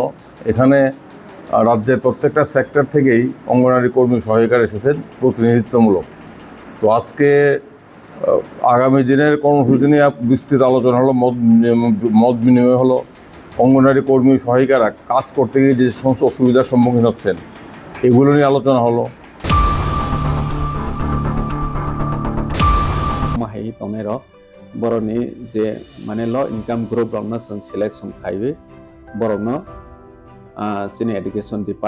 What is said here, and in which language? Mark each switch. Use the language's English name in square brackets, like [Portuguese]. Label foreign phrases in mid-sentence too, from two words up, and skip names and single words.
[Bangla] এখানে রাজ্যের প্রত্যেকটা সেক্টর থেকেই অঙ্গনওয়াড়ি কর্মী সহায়িকারা এসেছেন প্রতিনিধিত্বমূলক। তো আজকে আগামী দিনের কর্মসূচি নিয়ে বিস্তৃত আলোচনা হলো, মত বিনিময় হলো। অঙ্গনওয়াড়ি কর্মী সহায়িকারা কাজ করতে গিয়ে যে সমস্ত অসুবিধার সম্মুখীন হচ্ছেন এগুলো নিয়ে আলোচনা হলো। [Bodo] माहाय तमेर बर'नि जे माने [English] low income group [Bodo] रंनो जों सिलेक्शन खायो बर'नो जोंनि [English] education department